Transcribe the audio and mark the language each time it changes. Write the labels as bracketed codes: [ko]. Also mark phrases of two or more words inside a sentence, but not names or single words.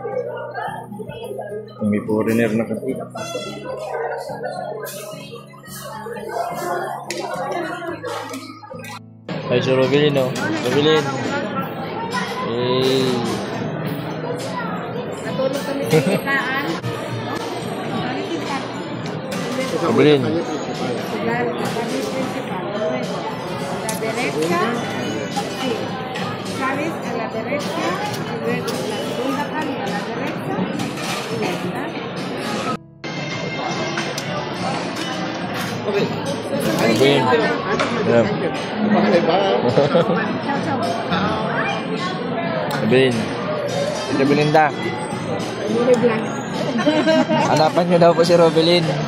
[tl] May foreigner na kasi. Ay, si Rubelin, oh. Rubelin. [en] Hey. [tl] Natulog kami sa kitaan. Rubelin. [es] Sabes a la derecha, y luego la segunda calle a la derecha, y ya está. Rubelin. Rubelin. [tl] Ito Belinda. Hanapan nyo daw po si Rubelin.